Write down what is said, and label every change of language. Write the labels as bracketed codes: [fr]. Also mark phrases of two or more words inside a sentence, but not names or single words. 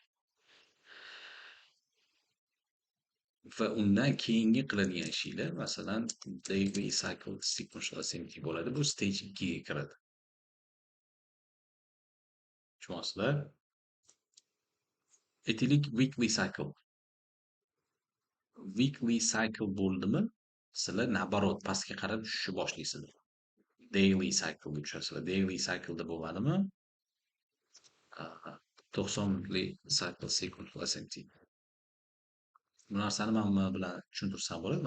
[uz] Va undan keyingi qiladigan ishinglar masalan [en] daily cycle sequential SMT [uz] bo'ladi. Bu stage 2 ga kiradi. Tushunasizlar? [en] Aytaylik weekly cycle. weekly cycle [uz] bo'ldimi, sizlar naоборот pastga qarab tushishni boshlaysizlar. [en] Daily cycle'ga [uz] tushasizlar. [en] Daily cycle'da [uz] bo'lmadimi? [en] 90 minutli cycle sequential SMT. [uz] Bu narsani men nima bilan tushuntirsam bo'ladi?